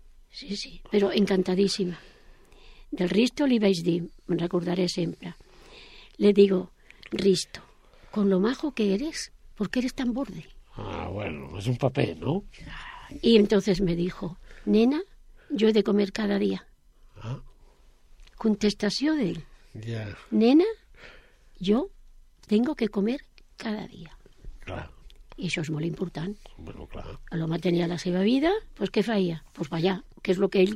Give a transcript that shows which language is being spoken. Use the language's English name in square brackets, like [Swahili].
[Catalan] Sí, però encantadíssima. Del Risto li vaig dir, me'n recordaré sempre, [Spanish] le digo, Risto, con lo majo que eres, ¿por qué eres tan borde? Ah, bueno, es un paper, ¿no? Y entonces me dijo, nena, yo he de comer cada día. [Catalan] Contestació d'ell. [Spanish] Nena, jo tengo que comer cada día. Claro. [Catalan] I això és molt important. Bueno, clar. L'home tenia la seva vida, doncs pues què feia? Doncs pues ballar, que és el que ell...